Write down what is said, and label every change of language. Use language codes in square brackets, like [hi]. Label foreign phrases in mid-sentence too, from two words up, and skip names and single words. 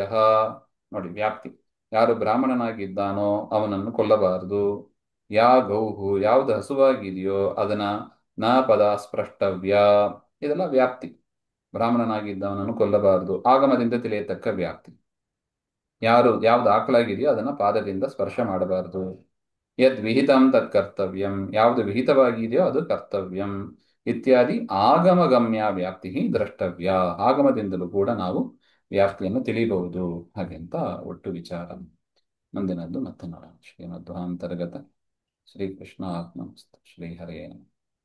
[kn] ನೋಡಿ, ವ್ಯಾಪ್ತಿ, ಯಾರು ಬ್ರಾಹ್ಮಣನಾಗಿದ್ದಾನೋ ಅವನನ್ನು ಕೊಲ್ಲಬಾರದು. [sa] ಯಾ ಗೌಹು, [kn] ಯಾವುದು ಹಸುವಾಗಿದೆಯೋ ಅದನ್ನ [sa] ನ ಪದ ಸ್ಪೃಷ್ಟವ್ಯ. [kn] ಇದೆಲ್ಲ ವ್ಯಾಪ್ತಿ. ಬ್ರಾಹ್ಮಣನಾಗಿದ್ದವನನ್ನು ಕೊಲ್ಲಬಾರದು, ಆಗಮದಿಂದ ತಿಳಿಯತಕ್ಕ ವ್ಯಾಪ್ತಿ. ಯಾವ್ದು ಆಕಲಾಗಿದೆಯೋ ಅದನ್ನ ಪಾದದಿಂದ ಸ್ಪರ್ಶ ಮಾಡಬಾರದು. [sa] ಯದ್ ವಿಹಿತಂ ತತ್ ಕರ್ತವ್ಯಂ, [kn] ಯಾವುದು ವಿಹಿತವಾಗಿದೆಯೋ ಅದು ಕರ್ತವ್ಯಂ ಇತ್ಯಾದಿ [sa] ಆಗಮಗಮ್ಯ ವ್ಯಾಪ್ತಿ ದ್ರಷ್ಟವ್ಯ. [kn] ಆಗಮದಿಂದಲೂ ಕೂಡ ನಾವು ವ್ಯಾಪ್ತಿಯನ್ನು ತಿಳಿಯಬಹುದು ಹಾಗೆಂತ ಒಟ್ಟು ವಿಚಾರ. ಮುಂದಿನದ್ದು ಮತ್ತೆ ನೋಡೋಣ. [sa] ಶ್ರೀಮಧ್ವಾಂತರ್ಗತ ಶ್ರೀಕೃಷ್ಣ ಆತ್ಮಸ್ತು ಶ್ರೀ ಹರೇ ನಮಃ.